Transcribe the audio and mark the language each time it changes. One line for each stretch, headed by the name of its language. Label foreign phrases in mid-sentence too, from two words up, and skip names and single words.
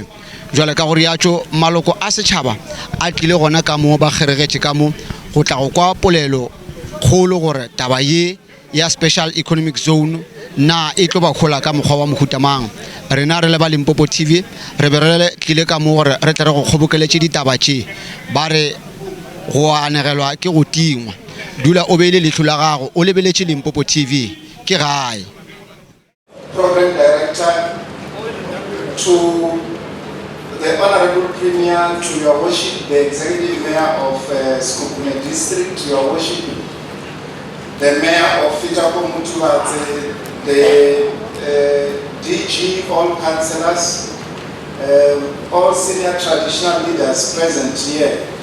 Northern Sotho: jwale ka gore yatso maloko a setšhaba a tlile gona ka mo ba kgeregetse ka mo go tla go kwa polelo kgolo gore taba ye ya
English: Special Economic Zone
Northern Sotho: na e tlo ba khola ka mokgwa wa mohutamang rena re le ba Limpopo TV re be re tlile ka mo gore re tle re go kgobokeletse ditaba tše ba re go anegelwa ke go tingwa dula o beile leihlo la gago o lebeletse Limpopo TV ke gae.
English: Program Director, to the Honorable Premier, to Your Worship, the Executive Mayor of Sekhukhune District, Your Worship, the Mayor of Fetakgomo, Tubatse, the DG, all councillors, all senior traditional leaders present here,